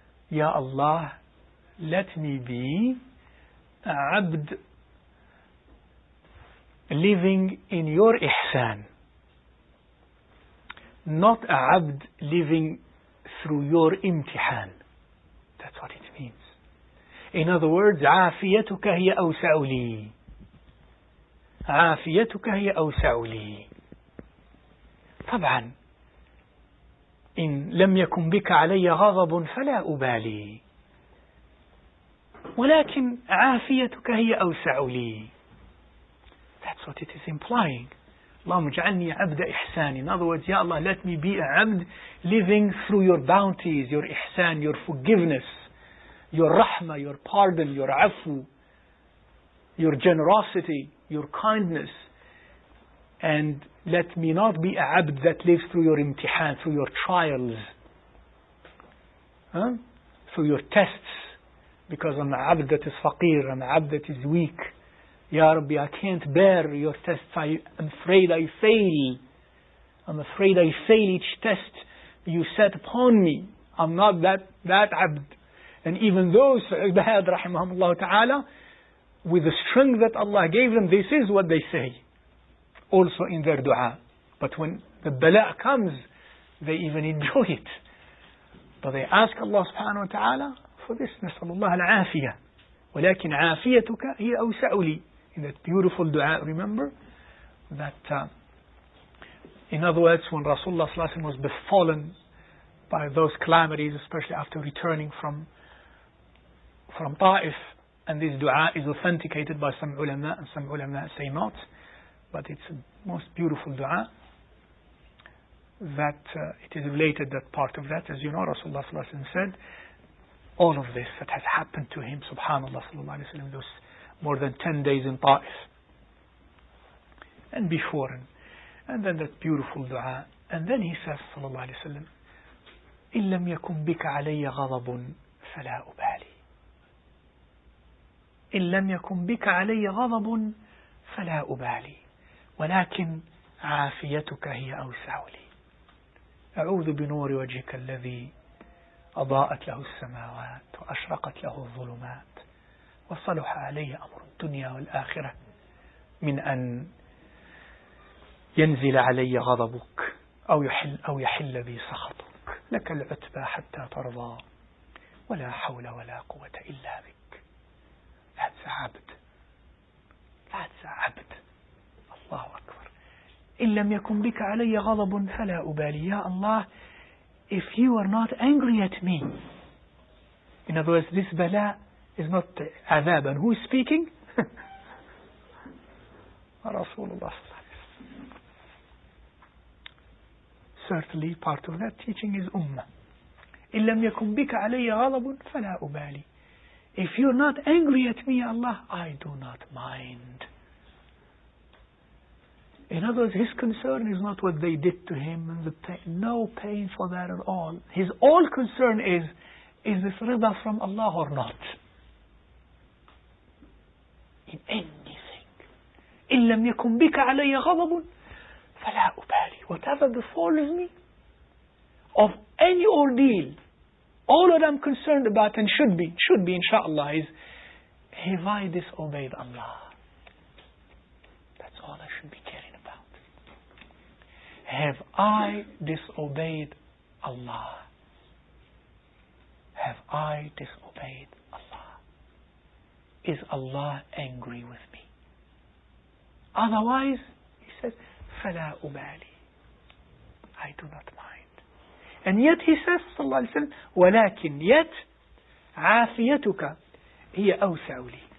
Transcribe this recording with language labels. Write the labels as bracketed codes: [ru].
[en] Ya Allah, let me be a abd living in your ihsan, not a abd living through your imtihan. That's what it means. In other words, [ar] عافيتك هي أوسع لي. عافيتك هي أوسع لي. طبعا إن لم يكن بك علي غضب فلا أبالي، ولكن عافيتك هي أوسع لي. [en] That's what it is implying. [ar] اللهم اجعلني عبد إحسان. [en] In other words, Ya Allah, let me be a abd living through your bounties, your ihsan, your forgiveness, your rahmah, your pardon, your afu, your generosity, your kindness. And let me not be a abd that lives through your imtihan, through your trials, through your tests, because I'm a abd that is faqir, I'm a abd that is weak. Ya Rabbi, I can't bear your tests. I'm afraid I fail. I'm afraid I fail each test you set upon me. I'm not that abd. And even those ibad, rahimahumullah ta'ala, with the strength that Allah gave them, this is what they say. Also in their dua. But when the bala comes, they even enjoy it. But they ask Allah subhanahu wa ta'ala for this. [ar] نسأل الله العافية ولكن عافيتك هي أوسع لي. [en] In that beautiful dua, remember that in other words, when Rasulullah sallallahu alaihi wasallam was befallen by those calamities, especially after returning from Ta'if, and this dua is authenticated by some ulama, and some ulama say not, but it's a most beautiful dua, that it is related that part of that, as you know, Rasulullah sallallahu alaihi wasallam said, all of this that has happened to him, subhanallah sallallahu alaihi wasallam, those more than 10 days in Ta'if, and before, and then that beautiful dua, and then he says, sallallahu alaihi wasallam, [ar] إن لم يكن بك علي غضب فلا أبالي. إن لم يكن بك علي غضب فلا أبالي ولكن عافيتك هي أوسع لي. أعوذ بنور وجهك الذي أضاءت له السماوات وأشرقت له الظلمات وصلح عليه أمر الدنيا والآخرة من أن ينزل علي غضبك أو يحل بي سخطك. لك العتبى حتى ترضى ولا حول ولا قوة إلا بك. That's عبد. That's عبد. الله أكبر. إن لم يكن بك علي غضب فلا أبالي. [en] يا Allah, if you are not angry at me. In other words, this bala is not adhab. And who is speaking? Rasulullah. Certainly part of that teaching is ummah. [ar] إن لم يكن بك علي غضب فلا أبالي. [en] If you're not angry at me, Allah, I do not mind. In other words, his concern is not what they did to him and the pain. No pain for that at all. His all concern is this rida from Allah or not? In anything. [ar] إن لم يكن بك علي غضب فلا أبالي. [en] Whatever befalls me of any ordeal, all that I'm concerned about and should be inshallah, is have I disobeyed Allah? That's all I should be caring about. Have I disobeyed Allah? Have I disobeyed Allah? Is Allah angry with me? Otherwise, he says, [ar] فلا أبالي. [en] I do not mind. And yet he says, [ar] صلى الله عليه وسلم, ولكن [en] yet [ar] عافيتك هي أوسع لي.